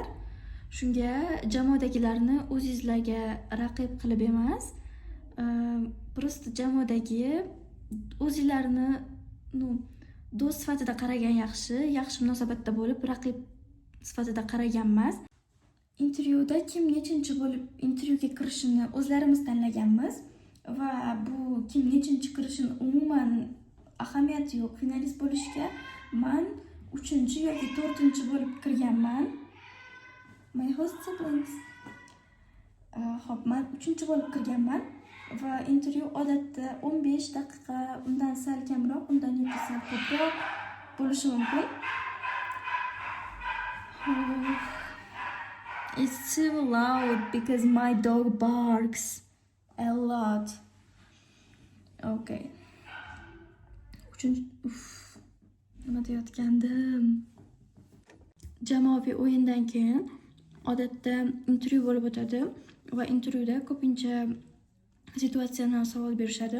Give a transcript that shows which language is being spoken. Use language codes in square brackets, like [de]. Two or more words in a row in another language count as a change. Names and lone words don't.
[uz] Shunga jamoadagilarni o'zingizlarga raqib qilib emas, prosta jamoadagi o'zingizlarni do'st sifatida qaragan yaxshi munosabatda bo'lib, raqib sifatida qaragan emas. Intervyuda kim nechinchi bo'lib intervyuga kirishini o'zlarimiz tanlaganmiz va bu kim nechinchi kirishini umuman ahamiyati yo'q. Finalist bo'lishga men 3-chi yoki 4-chi bo'lib kirganman. [en] My host siblings. [uz] Xo'p, men 3-chi bo'lib kirganman va intervyu odatda 15 daqiqa, undan sal kamroq, undan yoki sal ko'proq bo'lishi mumkin. [en] It's too loud because my dog barks a lot. Okay. [uz] Nima deyotgandim? Jamoaviy o'yindan keyin odatda intervyu bo'lib o'tadi va intervyuda ko'pincha situasional savol berishadi.